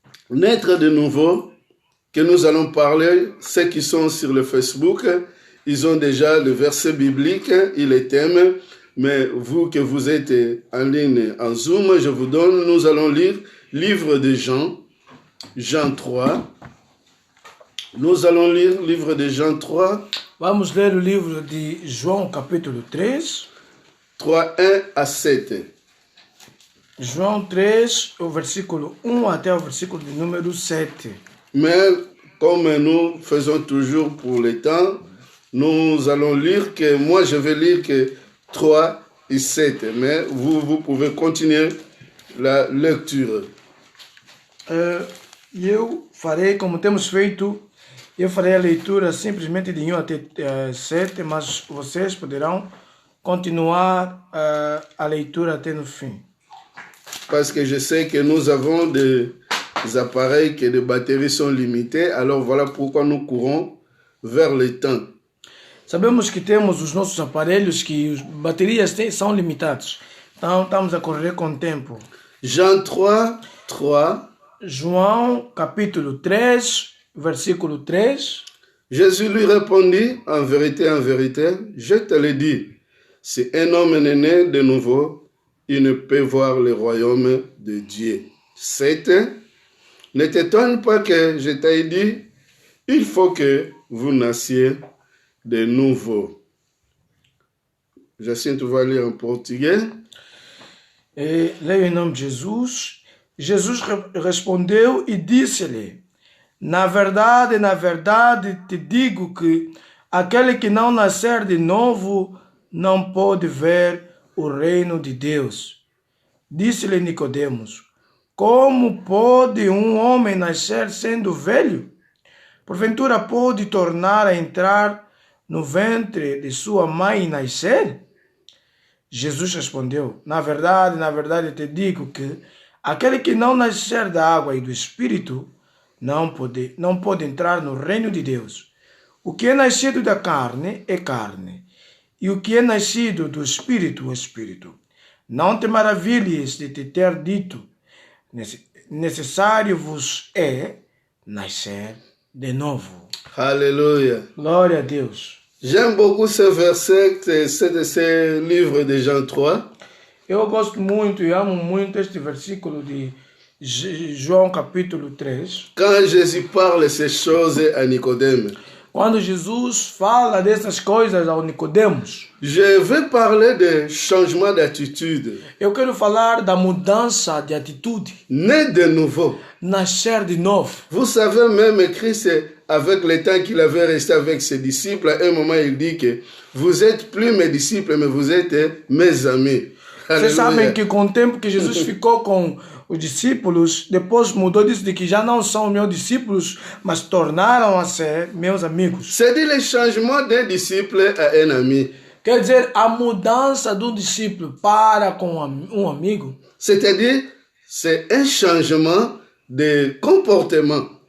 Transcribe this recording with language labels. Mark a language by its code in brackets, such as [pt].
[fr] Naître de nouveau, que nous allons parler, ceux qui sont sur le Facebook, ils ont déjà le verset biblique, ils les thèmes, mais vous que vous êtes en ligne, en Zoom, je vous donne, nous allons lire livre de Jean, Jean 3. Nous allons lire livre de Jean 3. [pt] Vamos ler o livro de João, capítulo 3. [fr] 3, 1 à 7. [pt] João 3, o versículo 1 até o versículo de número 7. [fr] Mais comme nous faisons toujours pour le temps, nous allons lire que, moi je vais lire que 3 et 7, mais vous pouvez continuer la lecture. [pt] Eu farei, como temos feito, eu farei a leitura simplesmente de 1 até 7, mas vocês poderão continuar a leitura até no fim. [fr] Parce que je sais que nous avons des appareils que les batteries sont limitées, alors voilà pourquoi nous courons vers le temps. [pt] Sabemos que temos os nossos aparelhos que as baterias são limitadas, então estamos a correr com o tempo. [fr] Jean 3, 3. [pt] João, capítulo 3, versículo 3. [fr] Jésus lui répondit, en vérité, je te le dis, si un homme n'est né de nouveau, il ne peut voir le royaume de Dieu. 7. Ne t'étonne pas que je t'ai dit, il faut que vous nassiez de nouveau. [pt] Jacinthe vai ler em português. Leio em nome de Jesus. Jesus respondeu e disse-lhe, na verdade te digo que aquele que não nascer de novo não pode ver o reino de Deus. Disse-lhe Nicodemos, como pode um homem nascer sendo velho? Porventura pode tornar a entrar no ventre de sua mãe e nascer? Jesus respondeu, na verdade te digo que aquele que não nascer da água e do Espírito não pode entrar no reino de Deus. O que é nascido da carne é carne, e o que é nascido do Espírito é Espírito. Não te maravilhes de te ter dito, necessário vos é nascer de novo. [fr] Alléluia. [pt] Glória a Deus. [fr] J'aime beaucoup ce verset, c'est de ce livre de Jean 3. [pt] Eu gosto muito e amo muito este versículo de João capítulo 3. [fr] Quand Jésus parle ces choses à Nicodème. [pt] Quando Jesus fala dessas coisas ao Nicodemos, [fr] je veux parler de changement d'attitude. [pt] eu quero falar da mudança de atitude, [fr] Né de nouveau. [pt] nascer de novo. [fr] Vous savez, même Christ, avec le temps qu'il avait resté avec ses disciples, à un moment, il dit que vous êtes plus mes disciples, mais vous êtes mes amis. [pt] Vocês sabem [fr] Alléluia. [pt] que com o tempo que Jesus ficou com os discípulos, depois mudou disso de que já não são meus discípulos, mas tornaram a ser meus amigos. [fr] C'est-à-dire le changement d'un disciple à un ami. [pt] Quer dizer, a mudança do discípulo para com um amigo, [fr] C'est-à-dire, c'est un changement de comportement.